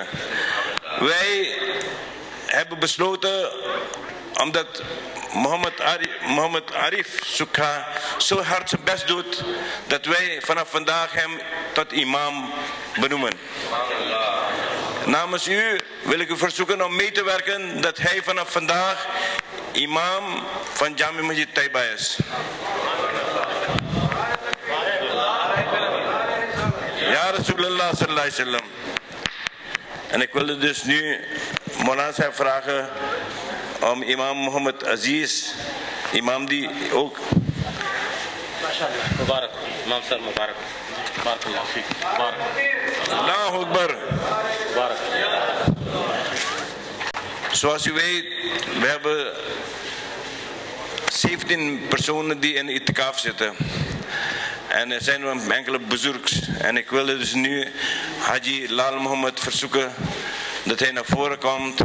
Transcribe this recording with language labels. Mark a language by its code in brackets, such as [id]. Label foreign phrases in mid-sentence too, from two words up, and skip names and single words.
[nl] Wij hebben besloten, omdat Mohammed Arif Sukha zo hard zijn best doet, dat wij vanaf vandaag hem tot imam benoemen. Namens u wil ik u verzoeken om mee te werken dat hij vanaf vandaag imam van Jami Masjid Taiba is. Ja, [ar] رسول الله صلى الله عليه وسلم. [nl] En ik wilde dus nu Maulana Sahib vragen om imam Muhammad Aziz, imam die ook. [ur] مبارک، امام صاحب مبارک. [ar] بارك الله فيك. مبارك. الله أكبر. Mubarak. [nl] Zoals u weet, we hebben 17 personen die in itikaf zitten. En er zijn enkele bezoekers. En ik wilde dus nu Haji Lal Mohammed verzoeken dat hij naar voren komt.